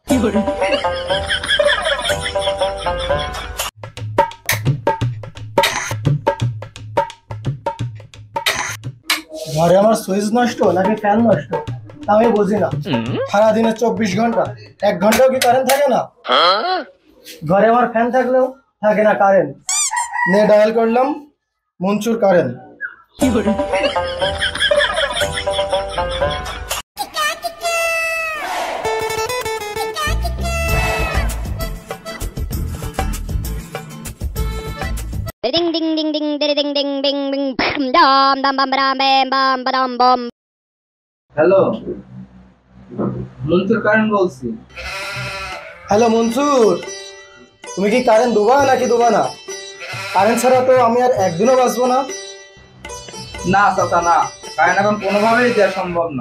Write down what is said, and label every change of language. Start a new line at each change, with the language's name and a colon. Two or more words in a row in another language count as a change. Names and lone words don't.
Bangla: ঘরে আমার সুইচ নষ্ট নাকি ফ্যান নষ্ট আমি বুঝি না। সারাদিনে 24 ঘন্টা 1 ঘন্টাও কি কারেন্ট থাকে না? ঘরে আমার ফ্যান থাকলেও থাকে না কারেন্ট। নে ডায়াল করলাম, মনসুর কারেন্ট। Ding ding ding ding ding ding ding ding ding dam dam bam bam bam bam bam. হ্যালো, মনসুর কারেন্ট বলছি। হ্যালো মনসুর, তুমি কি কারেন্ট দেবা নাকি দেবা না? কারেন্ট ছাড়া তো আমি আর একদিনও বাঁচবো না। না চাচা না, কারেন্ট এখন কোনোভাবেই দেওয়া সম্ভব না।